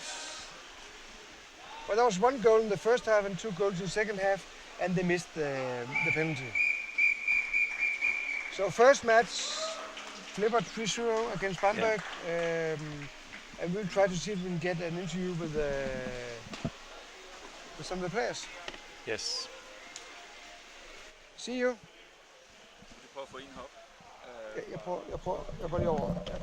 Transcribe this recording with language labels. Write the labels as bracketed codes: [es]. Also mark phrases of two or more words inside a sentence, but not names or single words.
[en] Well, there was 1 goal in the first half and 2 goals in the second half, and they missed the penalty. So first match, Flipper 3-0 against Bamberg. And we'll try to see if we can get an interview with some of the players. Yes. See you. [da] Du prøver at få en hop. Jeg prøver lige over. Ja.